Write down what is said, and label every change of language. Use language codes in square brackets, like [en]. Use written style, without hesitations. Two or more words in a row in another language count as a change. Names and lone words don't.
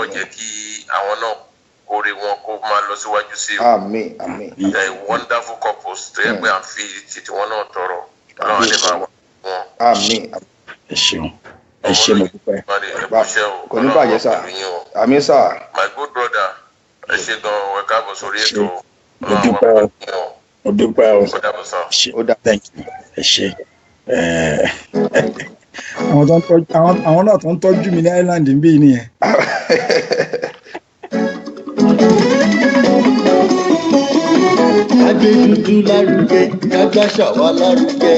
[yo] kó túbọ̀ jẹ́ kí àwọn náà orí wọn kó máa lọ síwájú sí o. àmín àmín [en] Wonderful couples [yo] tó yẹ pé à ń fi títí wọn náà tọrọ Ọlọ́run lè máa wà wọn. àmín ẹ ṣeun ẹ ṣe mo dúpẹ́. kò ní bàjẹ́ sà àmín sà. [en] My good brother [yo] ẹ ṣe gan ẹ káàbọ̀ sórí ètò. mo dúpẹ́ o mo dúpẹ́ o ó dà. [en] thank you [yo] ẹ ṣe. àwọn náà tó ń tọ́jú mi ní Island ń bí nìyẹn. Adédúdú lárugẹ, kágbáṣà wà lárugẹ.